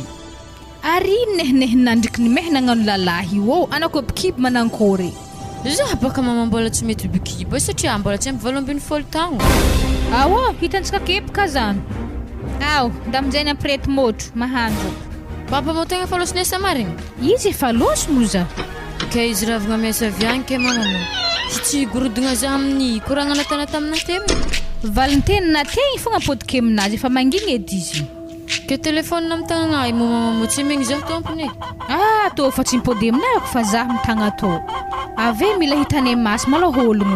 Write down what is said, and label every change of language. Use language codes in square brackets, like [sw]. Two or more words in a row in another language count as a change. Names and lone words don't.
[mg] ary nehinehina ndraiky ny mehina agnano lalahy io anako bikiby manankory za baka mama mbola tsy mety bikiby satria mbola tsy ampy 20 tagno hitantsika kepaka zany da aminjay ampirety motro mahandro baba mo tegna fa losinesa marigny izy efa loso moza ke izy ravagna miasa viagny ke mama mo sy tsy gorodogna za amin'ny koragna natana taminahy teo valintenina tegny fogna apodika aminazy efa mangigny edy izy ke telefônina amin'ny tagnana momamamotsy megny zaho tompony tô fa tsy mipody aminay fa zaho mitagna tô ave mila hitany masy malôha ologno